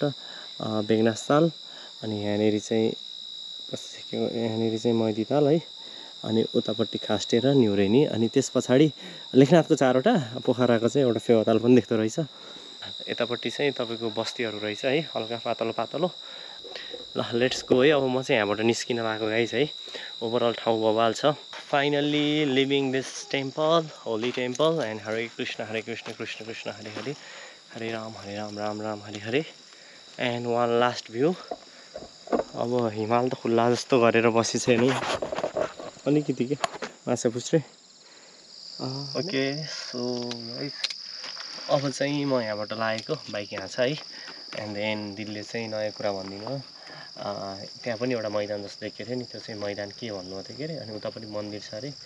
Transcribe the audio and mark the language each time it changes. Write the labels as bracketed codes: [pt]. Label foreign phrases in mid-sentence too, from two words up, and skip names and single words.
[ne] बेगनास ताल, अनि यहाँनिर चाहिँ मैदी ताल है, अनि उतापट्टि खास्टे र न्युरेनी, अनि त्यस पछाडि लेखनाथको 4वटा, पोखराको चाहिँ एउटा फेवा ताल पनि देख्दो रहेछ। यतापट्टि चाहिँ तपाईँको बस्तीहरू रहेछ है, हल्का पातलो। ल [en] let's go [ne] है। अब म चाहिँ यहाँबाट निस्किन लागेको गाइज है। ओभरअल ठाउँ बवाल छ। [en] finally living this temple, holy temple, and [sa] हरे कृष्ण कृष्ण कृष्ण हरे हरे, हरे राम राम राम हरे हरे। [en] And one last view. [ne] अब हिमाल त खुल्ला जस्तो गरेर बसी छैन, अलिकति के माछा पुछ्रे। [en] okay so guys [ne] अब चाहिँ म यहाँबाट लागेको, बाइक यहाँ छ है। [en] and then [ne] दिदीले चाहिँ नयाँ कुरा भनिदिनु, त्यहाँ पनि एउटा मैदान जस्तो देखेको थियो नि, त्यो चाहिँ मैदान के भन्नुभएको थियो के अरे, अनि उता पनि मन्दिर छ अरे।